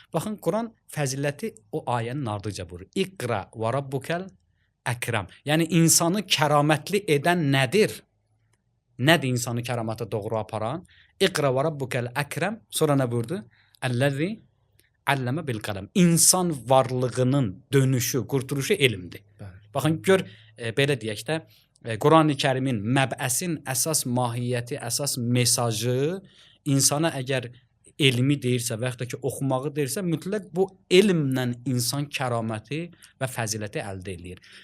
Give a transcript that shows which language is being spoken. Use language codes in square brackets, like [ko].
[az] Baxın, Quran fəziləti o ayənin ardıca vurur. [ar] İqra və rabbukel əkrəm. [az] Yəni, insanı kəramətli edən nədir? Nədir insanı kəramətə doğru aparan? [ar] İqra və rabbukel əkrəm. [az] Sonra nə buyurdu? [ar] Əlləzi Əlləmə bil qələm. [az] İnsan varlığının dönüşü, qurtuluşu elmdir. Baxın, gör, belə deyək də, Quran-ı Kərimin məbəsin əsas mahiyyəti, əsas mesajı insana əgər elmi deyirsə və yaxud da ki, oxumağı deyirsə, mütləq bu elmlə insan kəraməti və fəziləti əldə edir.